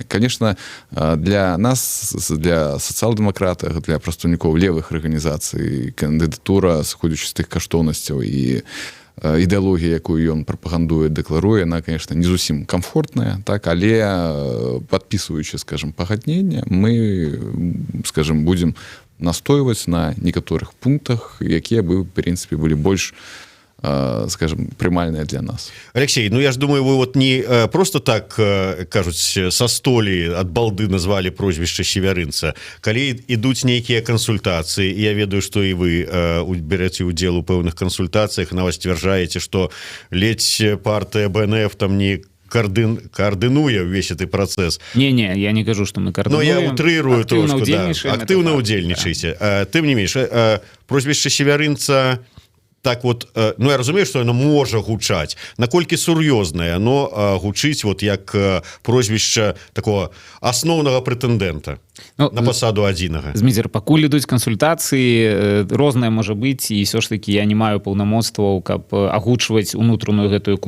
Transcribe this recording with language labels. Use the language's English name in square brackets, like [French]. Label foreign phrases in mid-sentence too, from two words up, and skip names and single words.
[Belarusian] Конечно, для нас, для сацыял-дэмакратаў, для прадстаўнікоў левых арганізацый кандыдатура, сыходзячы з тых каштоўнасцяў і ідэалогія, якую ён прапагандуе, дэкларуе, она, конечно, не зусім комфортная, так, але подписываючы, скажем, пагадненне, мы, [Russian] скажем, будем [Belarusian] настойваць на некаторых пунктах, якія бы, [Russian] в принципе, [Belarusian] былі больш, скажем, прымальныя для нас. Алексей, ну я ж думаю, вы вот не просто так, кажуць, са столі ад балды назвалі прозвішча Севярынца. Калі ідуць нейкія кансультацыі, я ведаю, што і вы бераце ўдзел у пэўных кансультацыях, на вас сцвярджаеце, што ледзь партыя БНФ там не координуя [Russian] весь этот процесс. [Belarusian] Не, я не кажу, [Russian] что мы координуем. Но я утрирую трошку, да. Активно удзельнічаеце. [Belarusian] Тым не менш, прозвішча Севярынца так вот, ну я разумею, [Russian] что оно [Belarusian] можа гучаць, наколькі сур'ёзнае оно гучыць вот як прозвішча такого асноўнага прэтэндэнта на пасаду адзінага. Зміцер, пакуль ідуць кансультацыі, рознае можа быць, і ўсё ж таки я не маю паўнамоцтваў, каб агучваць унутраную гэтую кухню.